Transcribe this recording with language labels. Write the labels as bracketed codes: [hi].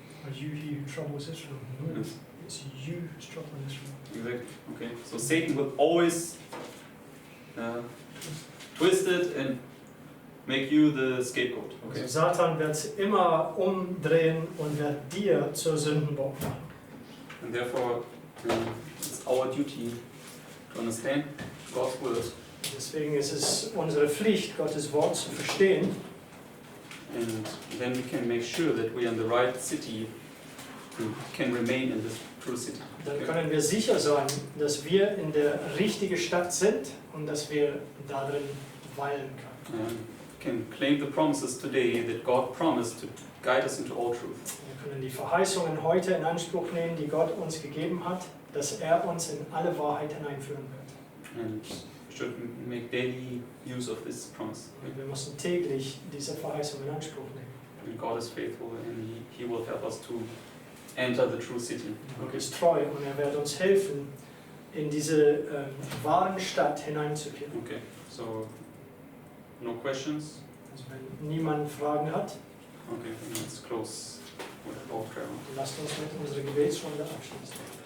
[en] Are you he who troubles Israel? No, Yes. it's you who's troubling Israel. Exactly. Okay. So Satan will always twist it and make you the scapegoat. Okay. [de] Also Satan wird es immer umdrehen und wird dir zur Sündenbock machen. [en] And therefore, it's our duty to understand God's word [de] Deswegen ist es unsere Pflicht, Gottes Wort zu verstehen. [en] and then we can make sure that we are in the right city and can remain in this true city. [de] Dann können wir sicher sein, dass wir in der richtigen Stadt sind und dass wir darin weilen können. [en] Can claim the promises today that God promised to guide us into all truth. [de] Wir können die Verheißungen heute in Anspruch nehmen, die Gott uns gegeben hat, dass er uns in alle Wahrheit hineinführen wird. [en] And should make daily use of this promise. [de] Und wir müssen täglich diese Verheißung in Anspruch nehmen. [en] And God is faithful and He will help us to enter the true city. [de] Gott ist treu und er wird uns helfen, in diese wahren Stadt hineinzukehren. [en] Okay, so no questions? [de] Also wenn niemand Fragen hat, [en] Okay, let's close with our prayer. [de] lasst uns mit unserer Gebetsrunde abschließen.